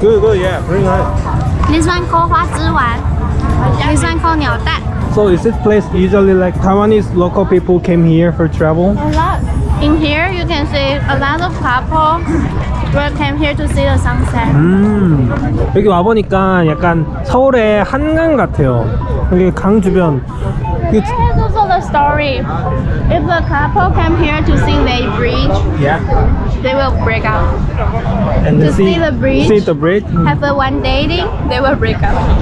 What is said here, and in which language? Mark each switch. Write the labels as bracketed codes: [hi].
[en] Good, yeah, very nice. This one called 花枝丸. This one called 鸟蛋. So is this place usually like Taiwanese local people came here for travel? A lot. In here, you can see a lot of couple will came here to see the sunset. [ko] 여기 와보니까 약간 서울의 한강 같아요. 여기 강 주변. 이게 [en] There is also the story. If the couple come here to see Lake Bridge, yeah. they will break up. And To see the bridge. See the bridge. Have a one dating, they will break up.